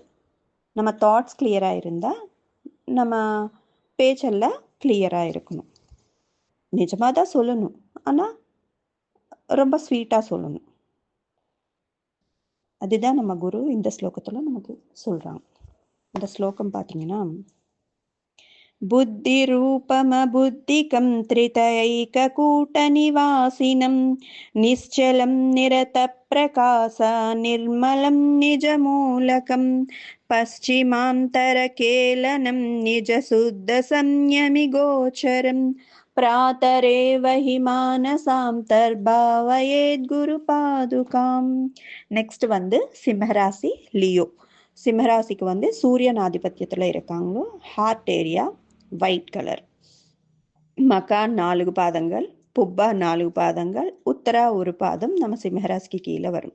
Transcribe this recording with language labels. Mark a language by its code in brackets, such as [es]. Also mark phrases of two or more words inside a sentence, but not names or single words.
[ta] நம்ம தாட்ஸ் கிளியராக இருந்தால் நம்ம பேச்செல்லாம் கிளியராக இருக்கணும். நிஜமாக தான் சொல்லணும், ஆனால் ரொம்ப ஸ்வீட்டாக சொல்லணும். அதுதான் நம்ம குரு இந்த ஸ்லோகத்தில் நமக்கு சொல்கிறாங்க. இந்த ஸ்லோகம் பார்த்தீங்கன்னா, [sa] बुद्धिरूपमबुद्धिकं त्रितयैककूटनिवासिनं निश्चलं निरतप्रकाश निर्मलं निजमूलकं पश्चिमान्तरकेलनं निजशुद्धसंयमिगोचरं प्रातरेव हि मानसान्तर्भावयेद्गुरुपादुकाम्. [ta] நெக்ஸ்ட் சிம்மராசி லியோ. சிம்மராசிக்கு சூரியன் ஆதிபத்தியத்தில் இருக்காங்க. [en] Heart area white colour. [ta] மக்கா 4 பாதங்கள், புப்பா 4 பாதங்கள், உத்தரா 1 பாதம் நம்ம சிம்மராசிக்கு கீழே வரும்.